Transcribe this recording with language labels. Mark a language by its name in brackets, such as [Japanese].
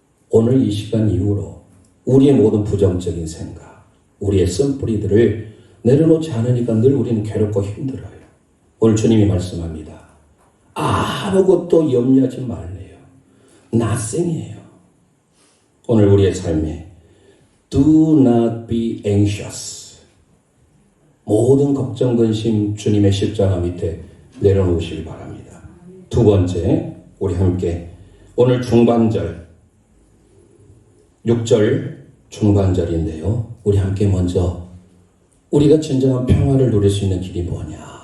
[Korean] 오늘 이 시간 이후로 우리의 모든 부정적인 생각, 우리의 쓴뿌리들을 내려놓지 않으니까 늘 우리는 괴롭고 힘들어요. 오늘 주님이 말씀합니다. 아무것도 염려하지 말래요. nothing이에요. 오늘 우리의 삶에 [English] do not be anxious. [Korean] 모든 걱정, 근심 주님의 십자가 밑에 내려놓으시기 바랍니다. 두 번째, 우리 함께 오늘 중반절 6절 중반절인데요. 우리 함께 먼저 우리가 진정한 평화를 누릴 수 있는 길이 뭐냐?